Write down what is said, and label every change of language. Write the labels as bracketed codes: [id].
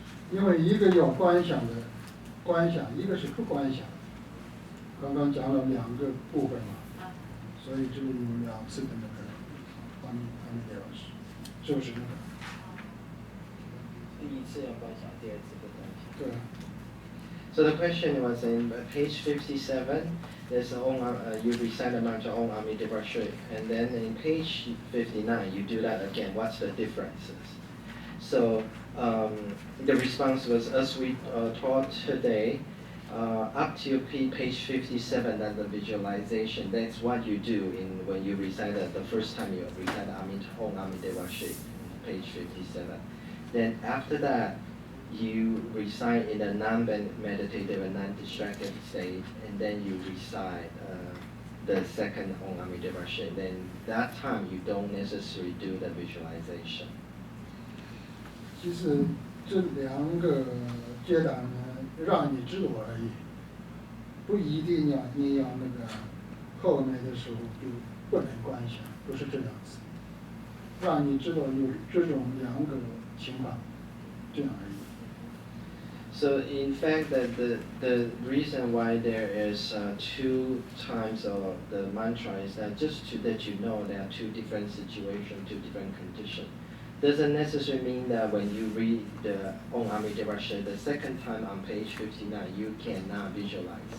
[zh] 因为一个要观想，一个是不观想。刚刚讲了2个部分嘛，所以这里有2次的那个阿弥陀佛，就是那个。第一次要观想，第二次不观想。对。 [en] So the question was in page 57. There's you recite the mantra Om Amitabha, and then in page 59 you do that again. What's the differences? So the response was, as we taught today, up to page 57, that's the visualization. That's what you do when you recite the first time you recite Om Amitabha, page 57. Then after that, you recite in a non-meditative and non-distracted state, and then you recite the second Om Amitabha. Then that time you don't necessarily do the visualization. [zh] 其实这2个阶段呢，让你知道而已，不一定你要那个后面的时候就不能观想，不是这样子，让你知道有这种2个情况，这样而已。 [en] So in fact, the reason why there is 2 times of the mantra is that just to let you know there are 2 different situations, 2 different conditions. Doesn't necessarily mean that when you read the Om Amitabha Sadhana the second time on page 59, you cannot visualize.